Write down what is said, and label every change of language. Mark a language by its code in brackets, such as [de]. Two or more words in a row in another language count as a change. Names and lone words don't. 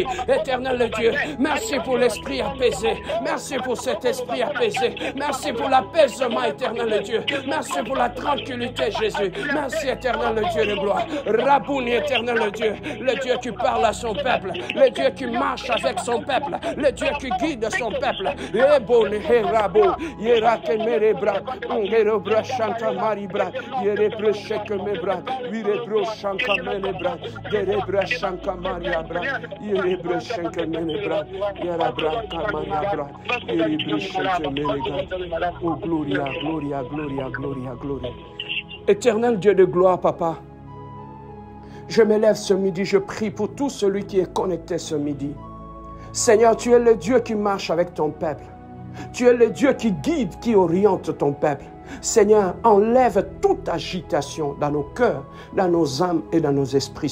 [fr] Éternel Dieu, merci pour l'esprit apaisé. Merci pour cet esprit apaisé. Merci pour l'apaisement, éternel Dieu. Merci pour la tranquillité, Jésus. Merci, éternel Dieu de gloire. Rabouni, éternel Dieu. Le Dieu qui parle à son peuple. Le Dieu qui marche avec son peuple. Le Dieu qui guide son peuple. Ebone, Rabo, Yerake Merebra, Ungerobra Shanta Maribra, Yerebra Sheke Mebra, Virebro Shanka Menebra, Yerebra Shanka Mariabra, Yerebra Sheke Menebra, Yerabra Kamariabra, Yerebra Sheke Menebra. Oh, Gloria, Gloria, Gloria, Gloria, Gloria. Éternel Dieu de gloire, Papa, je me lève ce midi, je prie pour tout celui qui est connecté ce midi. Seigneur, tu es le Dieu qui marche avec ton peuple. Tu es le Dieu qui guide, qui oriente ton peuple. Seigneur, enlève toute agitation dans nos cœurs, dans nos âmes et dans nos esprits.